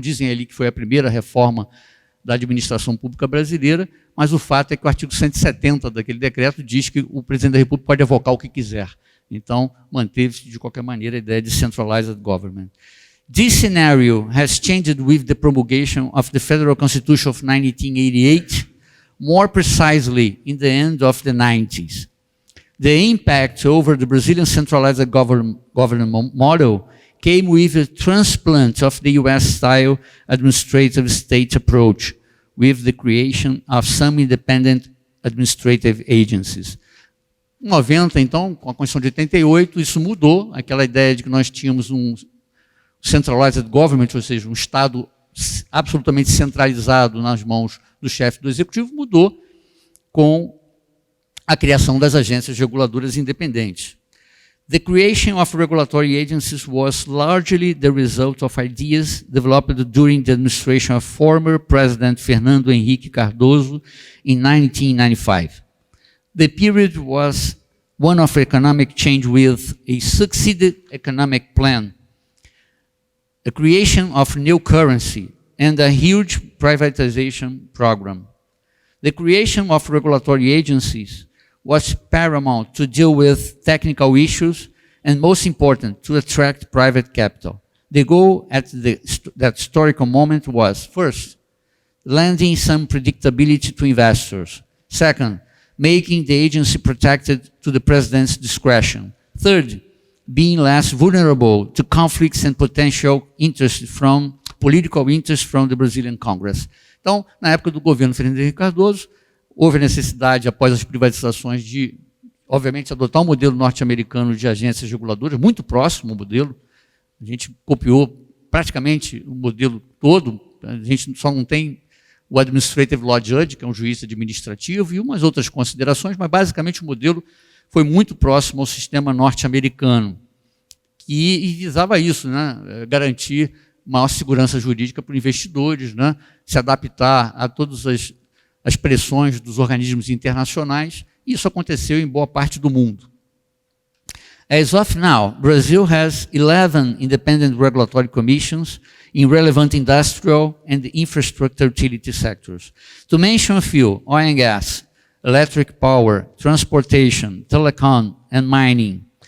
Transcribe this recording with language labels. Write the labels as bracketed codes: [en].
[pt] Dizem ali que foi a primeira reforma da administração pública brasileira, mas o fato é que o artigo 170 daquele decreto diz que o presidente da República pode avocar o que quiser. Então, manteve-se, de qualquer maneira, a ideia de centralized government. [en] This scenario has changed with the promulgation of the Federal Constitution of 1988, more precisely in the end of the 90s. The impact over the Brazilian centralized government model came with a transplant of the US-style administrative state approach, with the creation of some independent administrative agencies. [pt] Em 90, então, com a Constituição de 88, isso mudou, aquela ideia de que nós tínhamos um centralized government, ou seja, um Estado absolutamente centralizado nas mãos do chefe do Executivo, mudou com a criação das agências reguladoras independentes. [en] The creation of regulatory agencies was largely the result of ideas developed during the administration of former President Fernando Henrique Cardoso in 1995. The period was one of economic change with a succeeded economic plan, the creation of new currency, and a huge privatization program. The creation of regulatory agencies was paramount to deal with technical issues and, most important, to attract private capital. The goal at that historical moment was, first, lending some predictability to investors. Second, making the agency protected to the president's discretion. Third, being less vulnerable to conflicts and potential political interest from the Brazilian Congress. [pt] Então, na época do governo Fernando Henrique Cardoso, houve a necessidade, após as privatizações, de, obviamente, adotar um modelo norte-americano de agências reguladoras, muito próximo ao modelo. A gente copiou praticamente o modelo todo, a gente só não tem o Administrative Law Judge, que é um juiz administrativo, e umas outras considerações, mas basicamente o modelo foi muito próximo ao sistema norte-americano, que visava isso, né, garantir maior segurança jurídica para os investidores, né, se adaptar a todas as pressões dos organismos internacionais, e isso aconteceu em boa parte do mundo. [en] As of now, Brazil has 11 independent regulatory commissions in relevant industrial and infrastructure utility sectors. To mention a few, oil and gas, electric power, transportation, telecom, and mining.